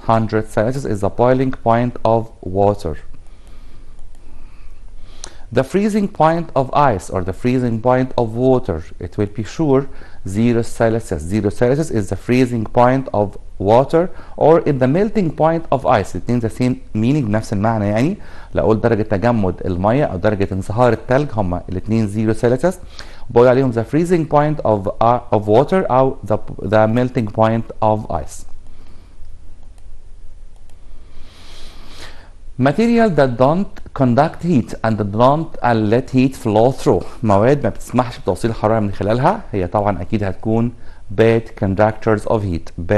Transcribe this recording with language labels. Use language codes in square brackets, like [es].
[en] 100 Celsius is the boiling point of water. The freezing point of ice or the freezing point of water, it will be sure 0 Celsius. 0 Celsius is the freezing point of water or in the melting point of ice. [ar] الاثنين [en] the same meaning [ar] نفس المعنى يعني. لو أقول درجة تجمد المية أو درجة انصهار الثلج هما الاثنين 0 Celsius. بقول عليهم [en] the freezing point of water [ar] أو [en] the melting point of ice. Material that don't conduct heat and don't let heat flow through. [ar] مواد ما بتسمحش بتوصيل الحرارة من خلالها هي طبعا أكيد هتكون bad conductors of heat.